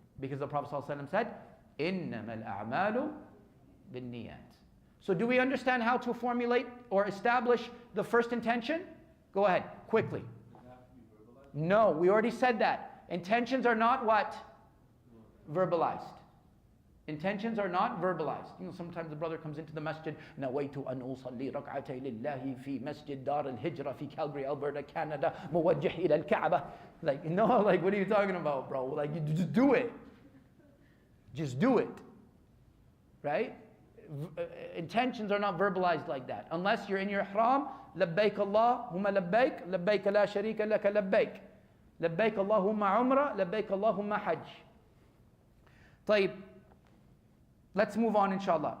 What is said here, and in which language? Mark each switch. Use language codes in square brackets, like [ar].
[en] Because the Prophet ﷺ said, [ar] إِنَّمَا الْأَعْمَالُ بِالنِّيَّاتِ. [en] So do we understand how to formulate or establish the first intention? Go ahead, quickly. No, we already said that. Intentions are not what? Verbalized. Intentions are not verbalized. You know, sometimes the brother comes into the masjid, [ar] نَوَيْتُ أَنْ أُصَلِّي رَكْعَتَيْ لِلَّهِ فِي مَسْجِدْ دَارِ الْهِجْرَةِ في Calgary, Alberta, Canada, مُوَجِّهْ إِلَى الْكَعْبَةِ. [en] Like, no, like, what are you talking about, bro? Like, you just do it. Just do it. Right? Intentions are not verbalized like that. Unless you're in your ihram, [ar] لبيك اللهم لبيك لبيك لا شريك لك لبيك لبيك اللهم عمرة لبيك اللهم حج. طيب, [en] let's move on inshallah.